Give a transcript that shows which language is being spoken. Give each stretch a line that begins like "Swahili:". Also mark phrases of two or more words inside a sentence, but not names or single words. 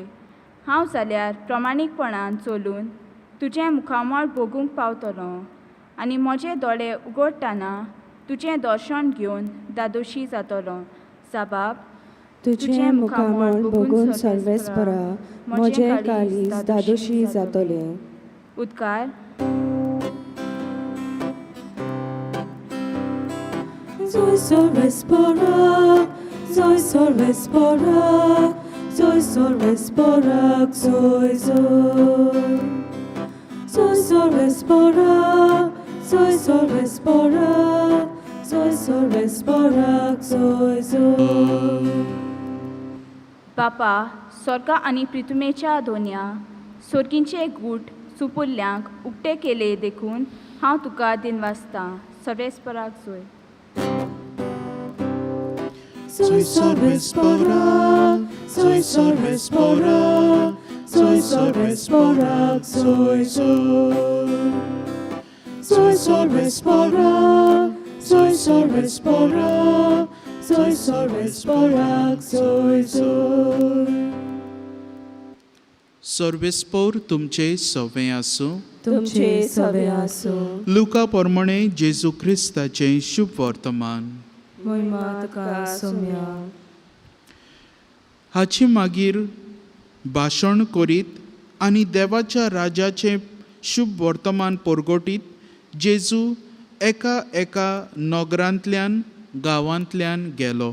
Konkani: हांव जाल्यार प्रमाणीकपणान चलून तुजें मुखामळ बगूंक पावतलों आनी म्हजे दोळे उगडटना तुजें दर्शन घेवन दादोशी जातलों. जबाब. तुजें मुखामळ बगून सर्वेस्परा म्हजें काळीज दादोशी जातलें. उद्गार. Soy Sorvespora, soy Sorvespora, soy Sorvespora, soy soy. Soy Sorvespora, soy Sorvespora, soy Sorvespora, soy soy. बापा, स्वर्गा आनी पृथ्वीच्या दोन्या सर्गींचे गूट सुपुल्ल्यांक उक्ते केले देखून हांव तुका दिनवासतां. सर्वेस्पराक जोय. Soy Sorvespora, soy Sorvespora, soy Sorvespora, soy soy. Soy Sorvespora, soy Sorvespora, soy Sorvespora, soy soy. सर्वेस्पोर तुमचे सवे आसूं. तुमचे सवे आसूं. लुका पोरमणे जेजू ख्रिस्ताचें शुभ वर्तमान. महिमा तुका सोम्या. हाची मागीर भाशण करीत आनी देवाच्या राजाचें शुभ वर्तमान परगटीत जेजू एका एका नगरांतल्यान गांवांतल्यान गेलो.